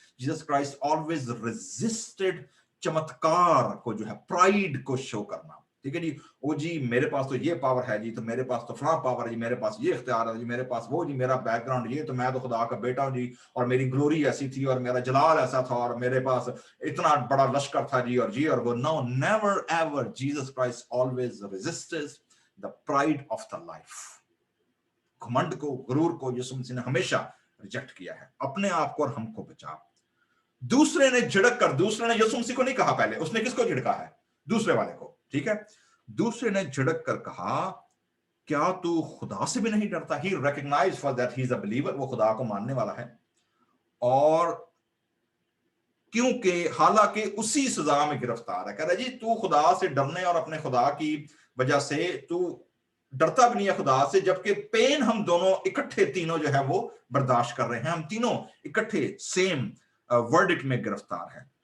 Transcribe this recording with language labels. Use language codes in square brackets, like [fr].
[en] Jesus Christ always resisted [ur] چمتکار کو جو ہے، پرائیڈ کو شو کرنا. ٹھیک ہے جی. او جی میرے پاس تو یہ پاور ہے جی، تو میرے پاس تو فلاں پاور ہے جی، میرے پاس یہ اختیار ہے جی، میرے پاس وہ جی، میرا بیک گراؤنڈ یہ، تو میں تو خدا کا بیٹا ہوں جی، اور میری گلوری ایسی تھی، اور میرا جلال ایسا تھا، اور میرے پاس اتنا بڑا لشکر تھا جی، اور جی اور وہ. [en] No, never ever. Jesus Christ always resisted the pride of the life. [ur] گھمنڈ کو، غرور کو یسوع مسیح نے ہمیشہ ریجیکٹ کیا ہے. اپنے آپ کو اور ہم کو بچا. دوسرے نے جھڑک کر، دوسرے نے یسوع مسیح کو نہیں کہا پہلے، اس نے کس کو جھڑکا ہے؟ دوسرے والے کو. ٹھیک ہے. دوسرے نے جھڑک کر کہا کیا تو خدا سے بھی نہیں ڈرتا؟ [en] he recognise for that he is a believer, [ur] وہ خدا کو ماننے والا ہے، اور کیونکہ حالانکہ اسی سزا میں گرفتار ہے. کہہ رہا جی تو خدا سے ڈرنے اور اپنے خدا کی وجہ سے تو ڈرتا بھی نہیں ہے خدا سے، جبکہ پین ہم دونوں اکٹھے تینوں جو ہے وہ برداشت کر رہے ہیں، ہم تینوں اکٹھے سیم ورڈکٹ میں گرفتار ہیں.